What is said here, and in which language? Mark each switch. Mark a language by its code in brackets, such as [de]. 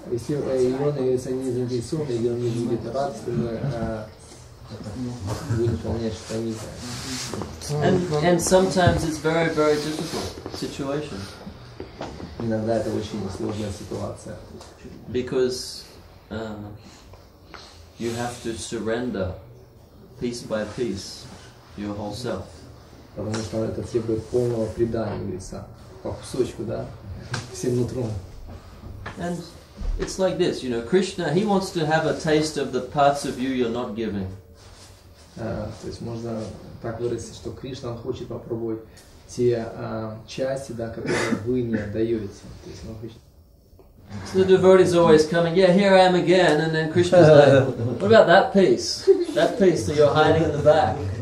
[ru] Если Иона говорится, не заинтересован, или он не будет рад, что мы будем выполнять что-то низкое. [en] And sometimes it's very, very difficult situation. [ru] Иногда это очень сложная ситуация. [en] Because you have to surrender piece by piece your whole self. [ru] Потому что это требует полного предания, говорится, по кусочку, да, всем нутром. [en] And it's like this, you know, Krishna, he wants to have a taste of the parts of you you're not giving. [ru] То есть можно так выразить, что Кришна, он хочет попробовать те части, да, которые вы не отдаете. То есть он хочет... [en] So the devotees always coming, yeah, here I am again, and then Krishna's like, what about that piece that you're hiding in the back?